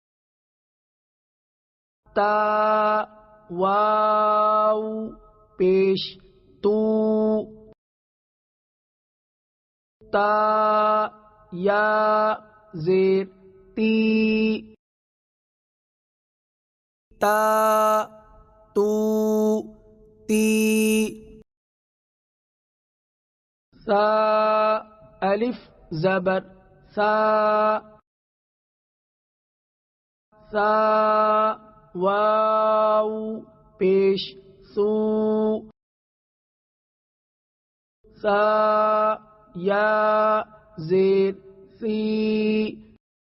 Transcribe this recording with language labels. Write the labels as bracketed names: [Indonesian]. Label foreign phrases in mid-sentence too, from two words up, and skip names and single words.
[Urdu] تا واو پیش تو تا یا زیر تی تا تو تی ثا الف زبر ثا ثا واو پیش سو ثا یا زیر سی